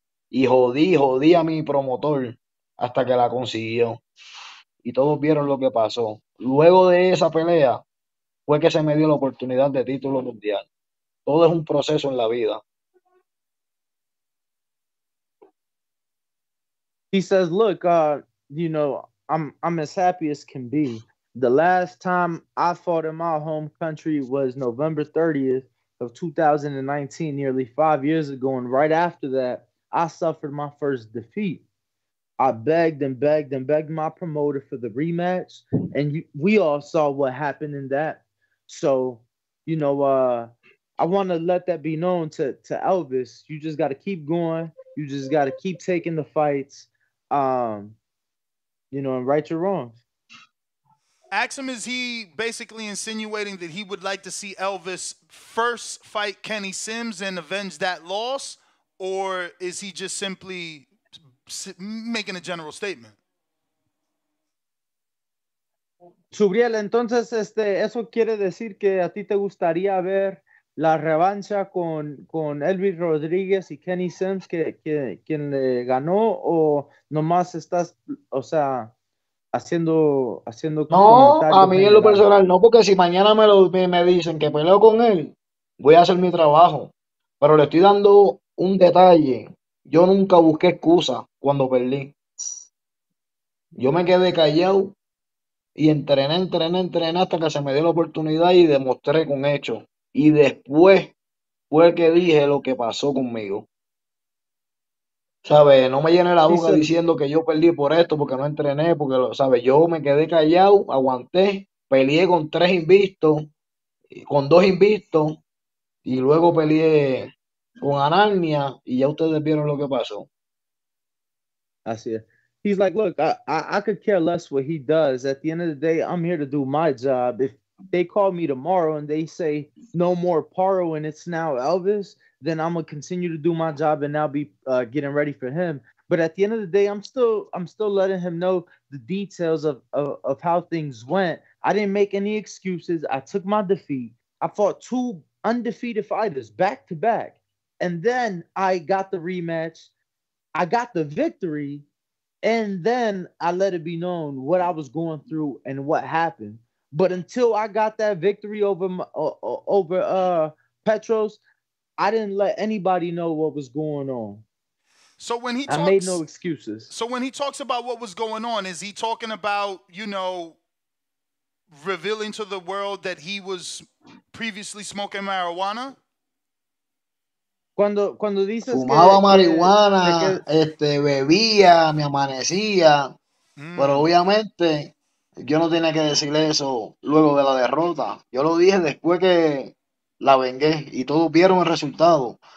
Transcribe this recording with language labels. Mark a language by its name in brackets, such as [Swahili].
[Spanish] Y jodí a mi promotor hasta que la consiguió. Y todos vieron lo que pasó. Luego de esa pelea fue que se me dio la oportunidad de título mundial. Todo es un proceso en la vida. [English] He says, look, I'm as happy as can be. The last time I fought in my home country was November 30th of 2019, nearly 5 years ago. And right after that, I suffered my first defeat. I begged and begged and begged my promoter for the rematch, and we all saw what happened in that. So, I want to let that be known to Elvis. You just got to keep going. You just got to keep taking the fights, and right your wrongs. Ask him, is he basically insinuating that he would like to see Elvis first fight Kenny Sims and avenge that loss? Or is he just simply making a general statement? [Spanish] Subriel, entonces eso quiere decir que a ti te gustaría ver la revancha con Elvis Rodríguez y Kenny Sims, quien le ganó, o nomás estás, o sea, haciendo No, a comentarios mí en lo personal no, porque si mañana me dicen que peleo con él, voy a hacer mi trabajo. Pero le estoy dando un detalle. Yo nunca busqué excusa cuando perdí. Yo me quedé callado y entrené hasta que se me dio la oportunidad y demostré con hechos. Y después fue que dije lo que pasó conmigo. ¿Sabes? No me llene la boca diciendo que yo perdí por esto, porque no entrené, ¿sabes? Yo me quedé callado, aguanté, peleé con 3 invictos, con 2 invictos, y luego peleé con Anarnia, y ya ustedes vieron lo que pasó. Así es. [English] He's like, look, I could care less what he does. At the end of the day, I'm here to do my job. If they call me tomorrow and they say no more Paro and it's now Elvis, then I'm gonna continue to do my job and now be getting ready for him. But at the end of the day, I'm still letting him know the details of how things went. I didn't make any excuses. I took my defeat. I fought 2 undefeated fighters back to back, and then I got the rematch. I got the victory, and then I let it be known what I was going through and what happened. But until I got that victory over Petros, I didn't let anybody know what was going on. So when he I made no excuses. So when he talks about what was going on, is he talking about, revealing to the world that he was previously smoking marijuana? [Spanish] Cuando dices Fumaba marihuana, bebía, me amanecía, pero obviamente yo no tenía que decirle eso luego de la derrota. Yo lo dije después que la vengué y todos vieron el resultado.